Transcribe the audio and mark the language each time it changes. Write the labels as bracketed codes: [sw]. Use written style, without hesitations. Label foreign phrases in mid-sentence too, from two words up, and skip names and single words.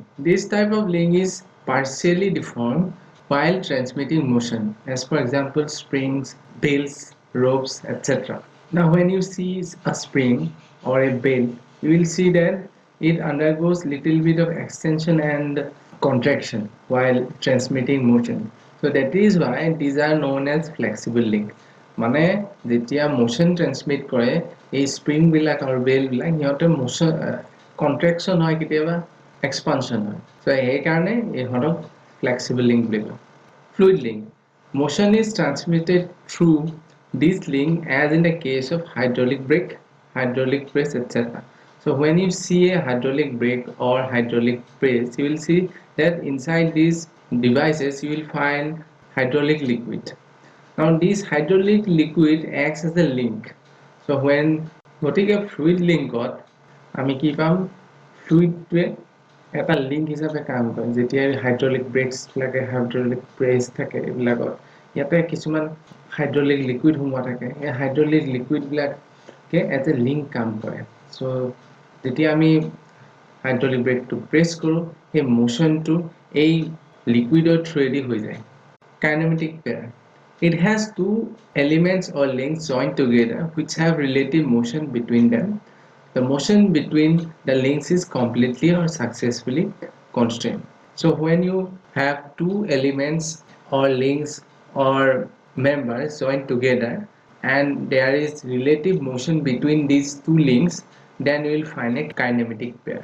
[en] This type of link is partially deformed while transmitting motion, as for example springs, belts, ropes, etc. Now when you see a spring or a belt, you will see that it undergoes little bit of extension and contraction while transmitting motion. So that is why these are known as flexible link. [as] মানে যেতিয়া [en] motion transmit [as] কৰে এই spring বিলাক আৰু belt বিলাক সিহঁতৰ [en] motion contraction [as] হয় কেতিয়াবা expansion হয়, so এই কাৰণে ইহঁতক [en] flexible link [as] বুলি কয়. [en] Fluid link. Motion is transmitted through this link as in the case of hydraulic brake, hydraulic press, etc. So when you see a hydraulic brake or hydraulic press, you will see that inside these devices you will find hydraulic liquid. Now this hydraulic liquid acts as a link. So when [as] গতিকে [en] fluid linkত [as] আমি কি পাম, fluidটোৱে এটা লিংক হিচাপে কাম কৰে। যেতিয়া [en] hydraulic brakes [as] লাগে, [en] hydraulic press [as] থাকে, এইবিলাকত ইয়াতে কিছুমান [en] hydraulic liquid [as] সোমোৱা থাকে, এই [en] hydraulic liquid as a link [as] কাম কৰে। চ' যেতিয়া আমি [en] hydraulic brake press [as] কৰোঁ, সেই মোশ্যনটো এই [en] liquid through [as] হৈ যায়। [en] Kinematic pair. It has two elements or links joined together which have relative motion between them. The motion between the links is completely or successfully constrained. So when you have two elements or links or members joined together and there is relative motion between these two links, then you will find a kinematic pair.